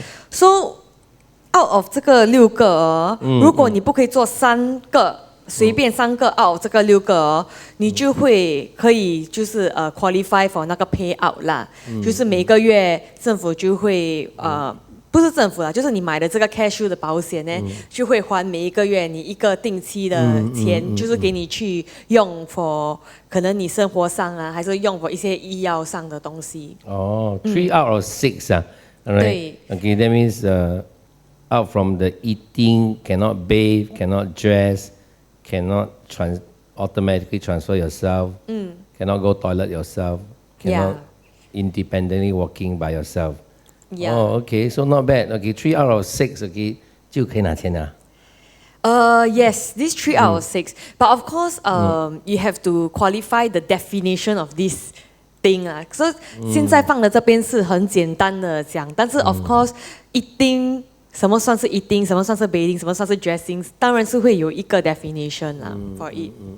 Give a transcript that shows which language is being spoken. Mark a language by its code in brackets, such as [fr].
[zh] so out of 这个6个如果你不可以做3个，随便3个 out of 这个6个你就会可以就是 qualify for 那个 payout 啦，就是每个月政府就会不是政府啦，就是你买的这个 Care-shield 的保险呢，就会还每一个月你一个定期的钱，就是给你去用 for 可能你生活上还是用 for 一些医药上的东西。 [en] 3 out of 6啊。 [zh] 对。 [en] Okay, that means out from the eating, cannot bathe, cannot dress, cannot automatically transfer yourself, cannot go toilet yourself, cannot independently walking by yourself. Okay, so not bad. Okay, 3 out of 6, okay, 就可以拿钱啊。 Yes, these 3 out of 6. But of course, you have to qualify the definition of this thing 啊。 [zh] 所以现在放的这边是很简单的讲，但是 of course, eating 什么算是 eating， 什么算是 bathing， 什么算是 dressing， 当然是会有一个 definition 啦 for it.